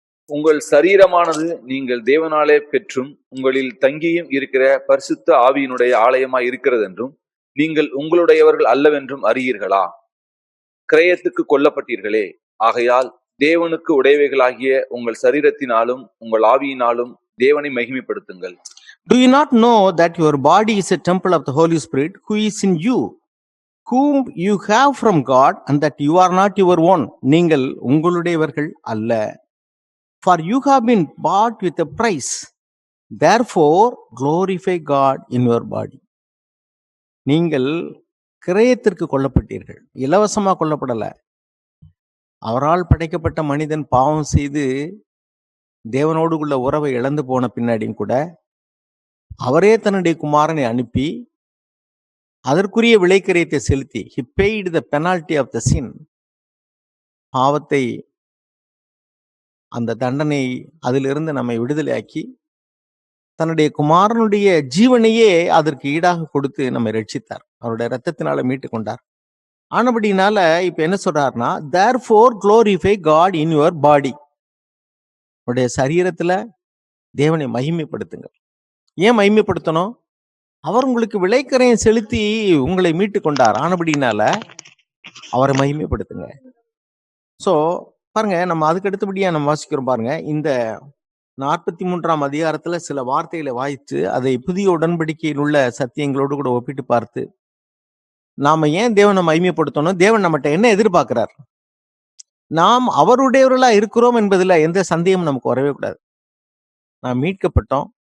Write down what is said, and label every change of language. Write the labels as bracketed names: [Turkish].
[Tamil] உங்கள் சரீரமானது நீங்கள் தேவனாலே பெற்றும் உங்களில் தங்கியும் இருக்கிற பரிசுத்த ஆவியினுடைய ஆலயமாய் இருக்கிறது என்றும் நீங்கள் உங்களுடையவர்கள் அல்லவென்றும் அறியீர்களா? கிரயத்துக்கு கொல்லப்பட்டீர்களே, ஆகையால் தேவனுக்கு உடையவைகளாகிய உங்கள் சரீரத்தினாலும் உங்கள் ஆவியினாலும் தேவனை மகிமைப்படுத்துங்கள். [English] Do you not know that your body is a temple of the Holy Spirit who is in you, whom you have from God, and that you are not your own? [Tamil] நீங்கள் உங்களுடையவர்கள் அல்ல. [English] For you have been bought with a price. Therefore glorify God in your body. [Tamil] நீங்கள் கிரயத்திற்கு கொல்லப்பட்டீர்கள். இலவசமா கொல்லப்படல. அவரால் படைக்கப்பட்ட மனிதன் பாவம் செய்து தேவனோடு உள்ள உறவை இழந்து போன பின்னாடியும் கூட அவரே தன்னுடைய குமாரனை அனுப்பி அதற்குரிய விலைக்கிரயத்தை செலுத்தி [English] he paid the penalty of the sin. [Tamil] பாவத்தை, அந்த தண்டனை, அதிலிருந்து நம்மை விடுதலையாக்கி தன்னுடைய குமாரனுடைய ஜீவனையே அதற்கு ஈடாக கொடுத்து நம்மை ரட்சித்தார். அவருடைய இரத்தத்தினால மீட்டு கொண்டார். ஆனபடினால இப்ப என்ன சொல்றாருன்னா, [English] therefore glorify God in your body. [Tamil] உடைய சரீரத்துல தேவனை மகிமைப்படுத்துங்க. ஏன் மகிமைப்படுத்தணும்? அவர் உங்களுக்கு விலைக்கரையும் செலுத்தி உங்களை மீட்டு கொண்டார். ஆனபடினால அவரை மகிமைப்படுத்துங்க. சோ பாருங்க, நம்ம அதுக்கு அடுத்தபடியா நம்ம வாசிக்கிறோம் பாருங்க. இந்த 43ஆம் அதிகாரத்துல சில வார்த்தைகளை வாய்த்து அதை புதிய உடன்படிக்கையில் உள்ள சத்தியங்களோடு கூட ஒப்பிட்டு பார்த்து நாம ஏன் தேவனை மகிமைப்படுத்தணும், தேவன் நம்மகிட்ட என்ன எதிர்பார்க்கிறார், நாம் அவருடையவர்களா இருக்கிறோம் என்பதுல எந்த சந்தேகமும் நமக்கு வரவே கூடாது. நாம் மீட்கப்பட்டோம்.